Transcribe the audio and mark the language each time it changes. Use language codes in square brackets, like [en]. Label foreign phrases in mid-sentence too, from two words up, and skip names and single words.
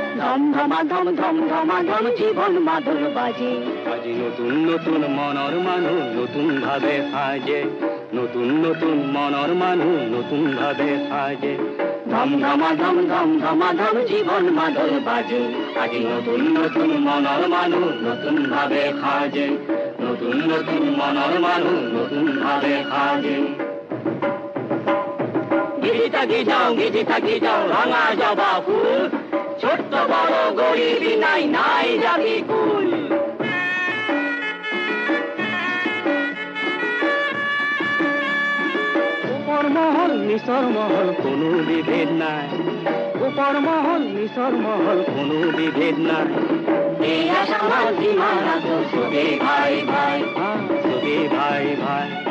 [as] ধম ধমাধম ধম ধমাধম জীবন মাদল বাজে আজি নতুন নতুন মনৰ মানুহ নতুন ভাবে সাজে নতুন নতুন মনৰ মানুহ নতুন ভাবে সাজে ধম ধমাধম ধম ধমাধম জীবন মাদল বাজে আজি নতুন নতুন মনৰ মানুহ নতুন ভাবে সাজে নতুন নতুন মনৰ মানুহ নতুন ভাবে সাজে [bn] গিজি থাকি যাও রাঙা জবা ফুল ছোট্ট বড় গরিবি নাই নাই জাতি কুল উপর মহল নিচর মহল কোনো বিভেদ নাই উপর মহল নিচর মহল কোনো বিভেদ নাই এই আশা সীমানা তো সবে ভাই ভাই সবে ভাই ভাই